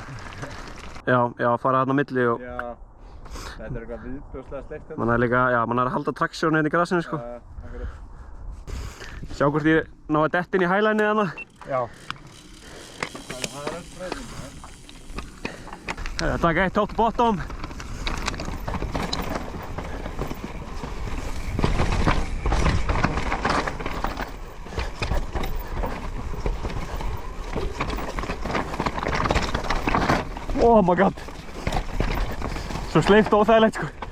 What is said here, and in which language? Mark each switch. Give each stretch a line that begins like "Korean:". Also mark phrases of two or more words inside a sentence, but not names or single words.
Icelandic: Já, fara þarna á milli og... Já. Þetta er eitthvað viðbjóðslega steikt hérna. Man er líka, já, man er að halda traksjónu hérna í grasinu sko. Akkurat. Sjá hvort ég ná að detta inn í highlineið þarna. Já. Það er öll breyting,
English: Taka 1 top to bottom. Oh my god.
Icelandic: Svo sleipt og óþægilegt sko.